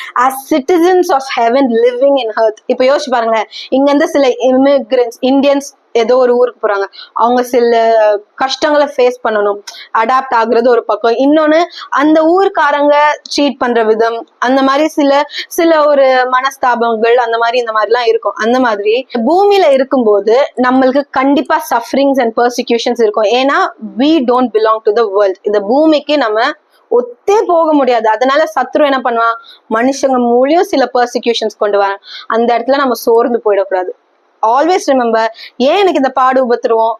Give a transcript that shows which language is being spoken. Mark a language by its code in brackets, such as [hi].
[en] as citizens of heaven living in earth. [ta] இப்ப யோசிச்சு பாருங்களேன், இங்க இருந்து சில இமிகிரன்ஸ் இந்தியன்ஸ் ஏதோ ஒரு ஊருக்கு போறாங்க, அவங்க சில கஷ்டங்களை ஃபேஸ் பண்ணணும், அடாப்ட் ஆகுறது ஒரு பக்கம். இன்னொன்னு அந்த ஊருக்காரங்க சீட் பண்ற விதம், அந்த மாதிரி சில ஒரு மனஸ்தாபங்கள் அந்த மாதிரி இந்த மாதிரி எல்லாம் இருக்கும். அந்த மாதிரி பூமியில இருக்கும்போது நம்மளுக்கு கண்டிப்பா சஃபரிங்ஸ் அண்ட் பெர்சிக்யூஷன்ஸ் இருக்கும். ஏன்னா [en] we don't belong to the world. [ta] இந்த பூமிக்கு நம்ம ஒத்தே போக முடியாது. அதனால சத்ரு என்ன பண்ணுவான்? மனுஷங்க மூலியம் சில பெர்சிக்யூஷன்ஸ் கொண்டு வரான். அந்த இடத்துல நம்ம சோர்ந்து போயிடக்கூடாது. ஆல்வேஸ் ரிமெம்பர், ஏன் எனக்கு இந்த பாடு உபத்திருவோம்?